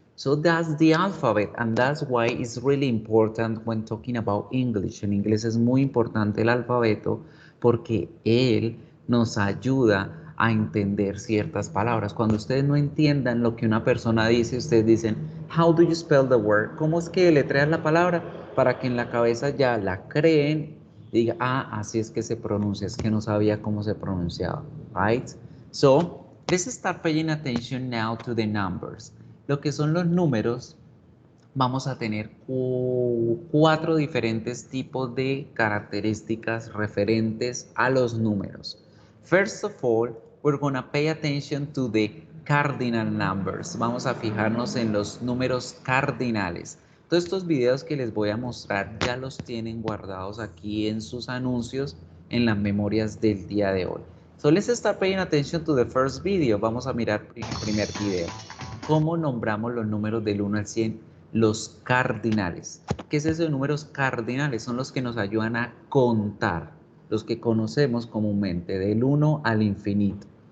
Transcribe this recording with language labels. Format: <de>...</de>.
<en>So that's the alphabet, and that's why it's really important when talking about English.</en> <es>En inglés es muy importante el alfabeto porque él nos ayuda a entender ciertas palabras. Cuando ustedes no entiendan lo que una persona dice, ustedes dicen,</es> <en>how do you spell the word?</en> <es>¿Cómo es que deletreas la palabra? Para que en la cabeza ya la creen y diga, ah, así es que se pronuncia, es que no sabía cómo se pronunciaba, right? So,</es> <en>Let's start paying attention now to the numbers.</en> <es>Lo que son los números, vamos a tener 4 diferentes tipos de características referentes a los números.</es> <en>First of all, we're going to pay attention to the cardinal numbers.</en> <es>Vamos a fijarnos en los números cardinales. Todos estos videos que les voy a mostrar ya los tienen guardados aquí en sus anuncios en las memorias del día de hoy.</es> <en>So let's start paying attention to the first video.</en> <es>Vamos a mirar el primer video. ¿Cómo nombramos los números del 1 al 100? Los cardinales. ¿Qué es eso de números cardinales? Son los que nos ayudan a contar, los que conocemos comúnmente del 1 al infinito.</es>